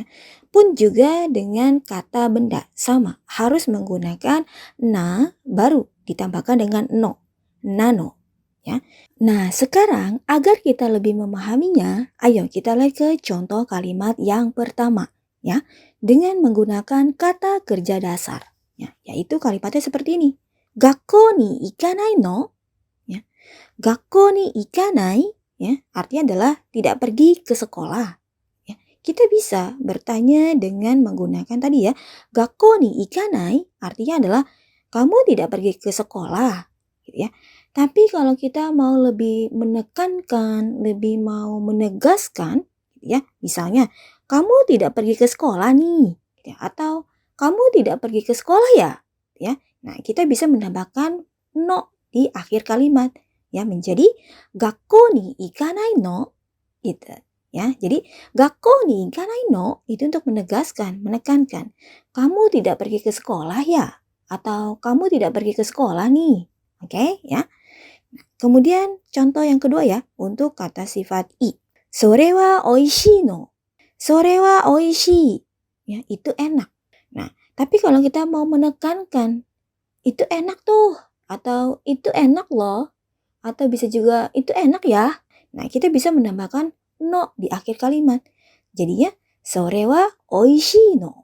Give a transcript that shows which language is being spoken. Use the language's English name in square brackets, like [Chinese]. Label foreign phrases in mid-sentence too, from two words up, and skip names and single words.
[Indonesian] Pun juga dengan kata benda sama, harus menggunakan na baru ditambahkan dengan no. Nano. Ya. Nah, sekarang agar kita lebih memahaminya, ayo kita lihat ke contoh kalimat yang pertama, ya, dengan menggunakan kata kerja dasar, ya, yaitu kalimatnya seperti ini. [Japanese] 学校に行かないの? Ya. 学校に行かない, [Indonesian] ya, artinya adalah tidak pergi ke sekolah. Ya. Kita bisa bertanya dengan menggunakan tadi ya, [Japanese] 学校に行かない, [Indonesian] artinya adalah kamu tidak pergi ke sekolah, gitu ya. Tapi kalau kita mau lebih menekankan, lebih mau menegaskan, gitu ya, misalnya kamu tidak pergi ke sekolah nih, gitu ya, atau kamu tidak pergi ke sekolah ya, gitu ya. Nah, kita bisa menambahkan no di akhir kalimat ya menjadi [Japanese] 学校に行かないの [Indonesian] gitu ya. Jadi [Japanese] 学校に行かないの [Indonesian] itu untuk menegaskan, menekankan kamu tidak pergi ke sekolah ya atau kamu tidak pergi ke sekolah nih. Oke ya. Kemudian contoh yang kedua ya untuk kata sifat i. [Japanese] それはおいしいの. それはおいしい. [Indonesian] Ya, itu enak. Nah, tapi kalau kita mau menekankan itu enak tuh atau itu enak loh atau bisa juga itu enak ya. Nah, kita bisa menambahkan no di akhir kalimat. Jadinya [Japanese] それはおいしいの.